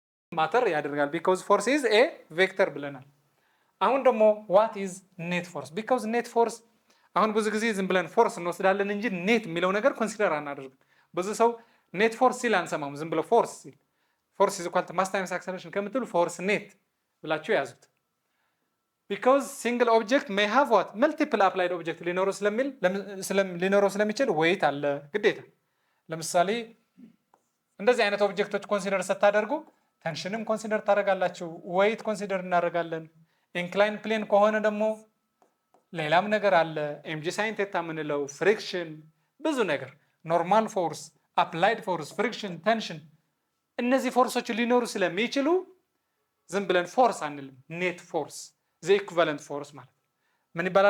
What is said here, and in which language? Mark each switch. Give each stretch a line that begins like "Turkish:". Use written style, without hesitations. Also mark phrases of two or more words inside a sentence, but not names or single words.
Amharic: ማተር ያደርጋል
English: because force is a vector
Amharic: ብለናል። አሁን ደግሞ
English: what is net force because net force
Amharic: አሁን ብዙ ጊዜ ዝም ብለን ፎርስ እንወስዳለን እንጂ ኔት የሚለው ነገር ኮንሲደር አናደርግም። ብዙ ሰው
English: net force
Amharic: ሲል አንሰማም። ዝም ብለው ፎርስ ሲል ፎርስ
English: is equal to mass times acceleration
Amharic: ከምትሉ ፎርስ ኔት ብላችሁ ያዙት።
English: because single object may have what multiple applied object
Amharic: ሊኖረው ስለሚችል weight አለ ግዴታ። ለምሳሌ እንደዚህ አይነት ኦብጀክቶች ኮንሲደር ስታደርጉ ቴንሽንም ኮንሲደር ታደርጋላችሁ፣ weight ኮንሲደር እናደርጋለን።
English: incline plane
Amharic: ከሆነ ደግሞ ሌላም ነገር አለ፣
English: mg sine theta
Amharic: የምንለው ፍሪክሽን፣ ብዙ ነገር፣
English: normal force፣ applied force፣
Amharic: ፍሪክሽን፣ ቴንሽን፣ እነዚህ ፎርሶች ሊኖሩ ስለሚችሉ ዝም ብለን ፎርስ አንልም።
English: net force the equivalent force
Amharic: ማለት ምን ይባላል?